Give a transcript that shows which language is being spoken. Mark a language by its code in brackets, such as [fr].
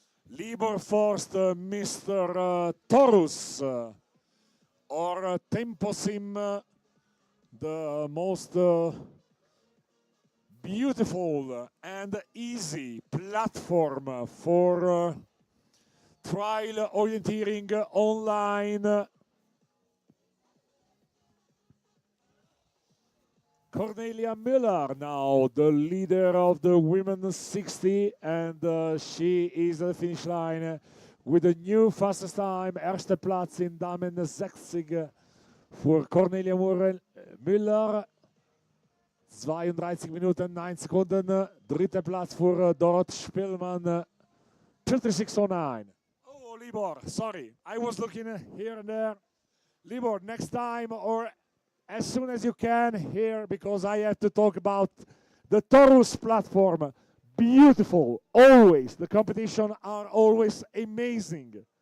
[en] Libor first, Mr. Taurus, or Temposim, the most beautiful and easy platform for trial orienteering online. Cornelia Müller now, the leader of the women's 60, and she is at the finish line with a new fastest time. [de] Erster Platz in Damen 60 für Cornelia Müller. 32 Minuten, 9 Sekunden. Dritter Platz für Dorot Spielmann. [en] 36:09. Oh, Libor, sorry. I was looking here and there. Libor, next time or as soon as you can here, because I have to talk about the Taurus platform. Beautiful, always. The competition are always amazing.